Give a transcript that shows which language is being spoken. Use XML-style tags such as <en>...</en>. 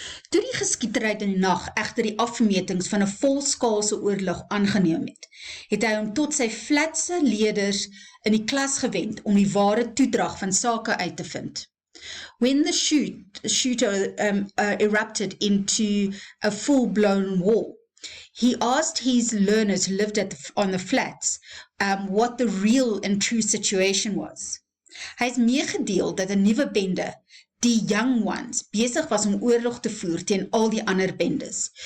<af>Toe die geskietery in die nag egter die afmetings van 'n volskaalse oorlog aangeneem het hy hom tot sy flatse leerders in die klas gewend om die ware toedrag van sake uit te vind.</af> <en>When the shooter erupted into a full-blown war, he asked his learners who lived on the flats what the real and true situation was.</en> <af>Hy het meegedeel dat 'n nuwe bende, die Young Ones, besig was om oorlog te voer teen al die ander bendes.</af>